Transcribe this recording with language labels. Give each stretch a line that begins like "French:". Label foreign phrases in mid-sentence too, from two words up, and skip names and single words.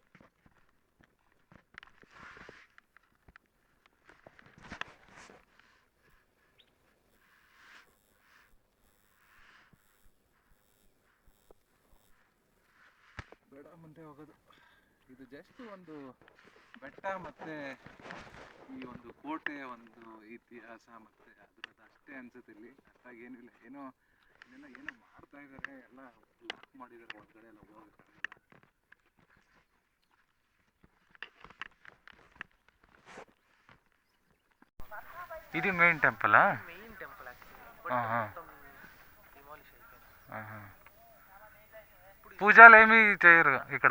Kannada: ಬೇಡ ಮುಂದೆ ಹೋಗೋದು. ಇದು ಜಸ್ಟ್ ಒಂದು ಬೆಟ್ಟ ಮತ್ತೆ ಈ ಒಂದು ಕೋಟೆಯ ಒಂದು ಇತಿಹಾಸ ಮತ್ತೆ ಅದ್ರದ್ದು ಅಷ್ಟೇ ಅನ್ಸುತ್ತೆ. ಇಲ್ಲಿ ಅಷ್ಟಾಗಿ ಏನಿಲ್ಲ, ಏನೋ ಇಲ್ಲೆಲ್ಲ ಏನೋ ಮಾಡ್ತಾ ಇದ್ದಾರೆ, ಎಲ್ಲ ಲಾಕ್ ಮಾಡಿದ್ದಾರೆ, ಹೊರಗಡೆ ಎಲ್ಲ ಹೋಗೋಕ್ಕಾಗಲ್ಲ.
Telugu: ఇది
English: main temple? main temple
Telugu: పూజలు ఏమి చేయరు ఇక్కడ?